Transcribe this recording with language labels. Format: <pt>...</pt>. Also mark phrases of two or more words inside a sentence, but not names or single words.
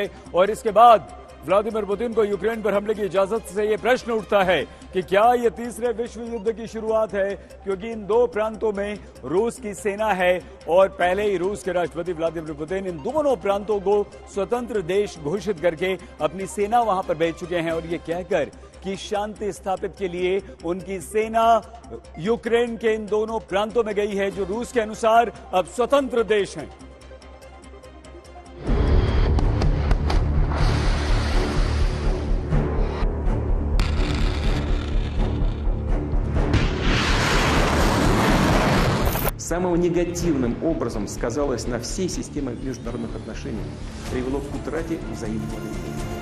<hi>और इसके बाद व्लादिमीर पुतिन को यूक्रेन पर हमले की इजाजत से यह प्रश्न उठता है कि क्या यह तीसरे विश्व युद्ध की शुरुआत है, क्योंकि इन 2 प्रांतों में रूस की सेना है और पहले ही रूस के राष्ट्रपति व्लादिमीर पुतिन इन दोनों प्रांतों को स्वतंत्र देश घोषित करके अपनी सेना वहां पर भेज चुके हैं और ये कहकर कि शांति स्थापित के लिए उनकी सेना यूक्रेन के इन दोनों प्रांतों में गई है जो रूस के अनुसार अब स्वतंत्र देश हैं।</hi> <ru>Самым негативным образом сказалось на всей системе международных отношений, привело к утрате взаимного доверия.</ru>